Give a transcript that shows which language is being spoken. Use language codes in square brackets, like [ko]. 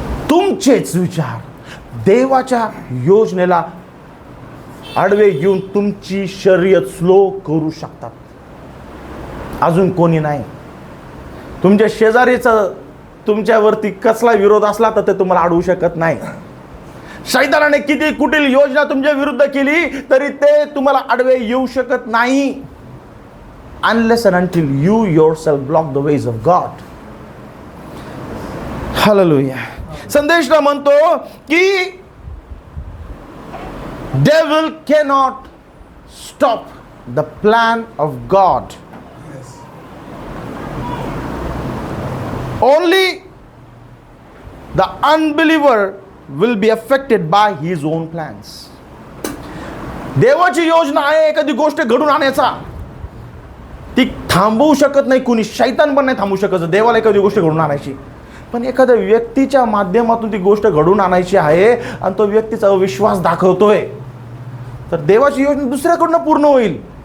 [mr] तुमचेच विचार देवाच्या योजनेला आडवे घेऊन तुमची शर्यत स्लो करू शकतात. अजून कोणी नाही. तुमच्या शेजारीचा तुमच्यावरती कसला विरोध असला तर ते तुम्हाला अडवू शकत नाही. शैतानाने किती कुटील योजना तुमच्या विरुद्ध केली तरी ते तुम्हाला आडवे येऊ शकत नाही. [en] Unless and until you yourself block the ways of God. Hallelujah. [mr] संदेशला म्हणतो की [en] devil cannot stop the plan of God. Only the unbeliever will be affected by his own plans. [mr] देवाची योजना आहे एखादी गोष्ट घडून आणण्याचा, ती थांबवू शकत नाही कुणी. शैतान पण नाही थांबवू शकत देवाला एखादी गोष्ट घडून आणायची. पण एखाद्या व्यक्तीच्या माध्यमातून ती गोष्ट घडून आणायची आहे आणि तो व्यक्तीचा अविश्वास दाखवतोय तर देवाची योजना दुसऱ्याकडनं पूर्ण होईल.